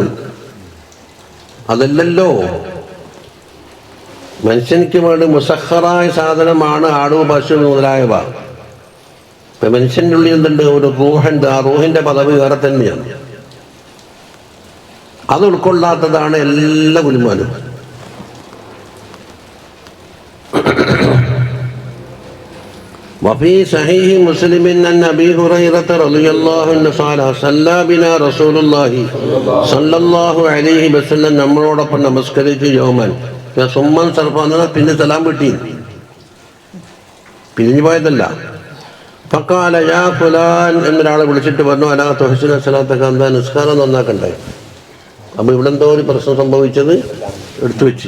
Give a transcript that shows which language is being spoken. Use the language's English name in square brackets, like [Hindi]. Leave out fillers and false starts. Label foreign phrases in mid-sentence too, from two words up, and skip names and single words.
[Malayalam] അതല്ലല്ലോ മനുഷ്യനിക്ക് വേണ്ടി മുസഖറായ സാധനമാണ് ആട്, പശു മുതലായവ. ഇപ്പൊ മനുഷ്യൻ്റെ ഉള്ളിൽ എന്തുണ്ട്? ഒരു റൂഹുണ്ട്. ആ റൂഹിന്റെ പദവി വേറെ തന്നെയാണ്. അത് ഉൾക്കൊള്ളാത്തതാണ് എല്ലാ ഗുലുമാനും. [Arabic] وفي صحيح مسلم أن أبي هريرة رضي الله عنه قال صلى بنا رسول الله صلى الله عليه وسلم [Malayalam] നമ്മളോടൊപ്പം നമസ്കരിച്ചു [Arabic] يوما ثم انصرف. [Malayalam] പിന്നെ സലാം കിട്ടി, പിരിഞ്ഞു പോയതല്ല. [Arabic] فقال يا فلان [Malayalam] എന്നൊരാളെ വിളിച്ചിട്ട് പറഞ്ഞു, [Arabic] ألا تحسن صلاتك, [Malayalam] എന്താ നിസ്കാരം നന്നാക്കണ്ടേ? അപ്പൊ ഇവിടെ എന്തോ ഒരു പ്രശ്നം സംഭവിച്ചത് എടുത്തു വെച്ച്.